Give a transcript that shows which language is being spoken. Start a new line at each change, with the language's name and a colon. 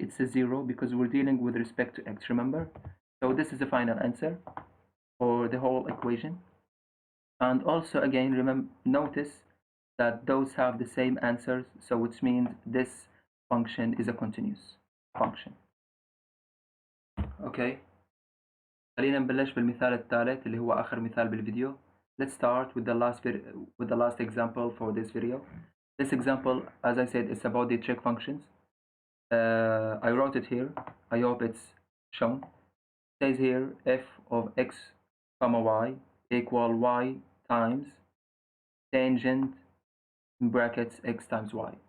English: It's a 0 because we're dealing with respect to x, remember. So this is the final answer for the whole equation. And also again, remember, notice that those have the same answers, so which means this function is a continuous function.
Arabic: Okay, خلينا نبلش بالمثال الثالث اللي هو آخر مثال بالفيديو.
English: Let's start with the last example for this video. This example, as I said, is about the trig functions. I wrote it here. I hope it's shown. It says here f of x comma y equal y times tangent in brackets x times y.